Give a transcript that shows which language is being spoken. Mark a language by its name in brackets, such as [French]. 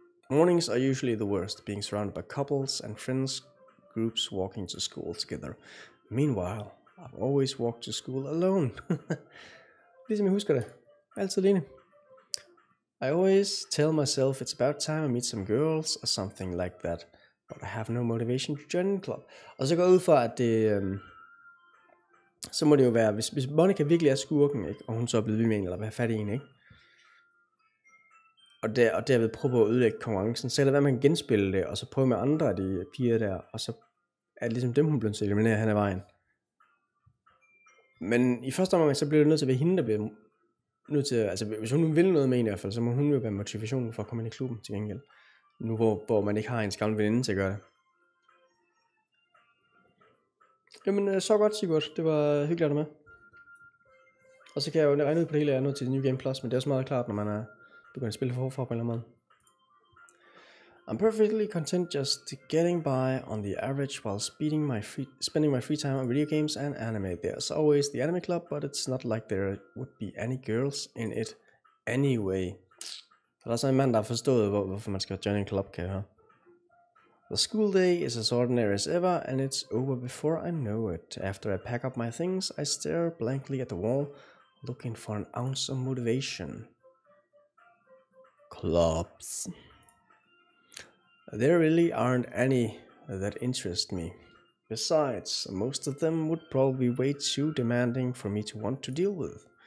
[English] Mornings are usually the worst, being surrounded by couples and friends groups walking to school together. Meanwhile, I've always walked to school alone. [Danish] Ligesom jeg husker det. Altid alene. [English] I always tell myself it's about time I meet some girls or something like that, but I have no motivation to join the club. [Danish] Og så går jeg ud fra, at det... så må det jo være, hvis Monica virkelig er skurken, ikke? Og hun så er blevet vild med en, eller hvad fat i en, ikke? Og derved prøve på at ødelægge konkurrencen, så er det hvad man kan genspille det, og så prøve med andre af de piger der, og så er det ligesom dem, hun bliver til at eliminere hen ad vejen. Men i første omgang, så bliver det nødt til at være hende, der bliver nødt til, altså hvis hun vil noget med en i hvert fald, så må hun jo være motivationen for at komme ind i klubben til gengæld. Nu hvor man ikke har en gamle veninde til at gøre det. Jamen så godt, Sigurd. Det var hyggeligt at med. Og så kan jeg jo regne ud på det hele, jeg er nået til New Game Plus, men det er også meget klart, når man er begyndt at spille forfra på en eller anden måde. [English] I'm perfectly content just getting by on the average while spending my free time on video games and anime. There's always the anime club, but it's not like there would be any girls in it anyway. [Danish] Så der er så en mand, der har forstået, hvorfor man skal join en club, kan jeg høre. [English] The school day is as ordinary as ever, and it's over before I know it. After I pack up my things, I stare blankly at the wall, looking for an ounce of motivation. Clubs. There really aren't any that interest me. Besides, most of them would probably be way too demanding for me to want to deal with.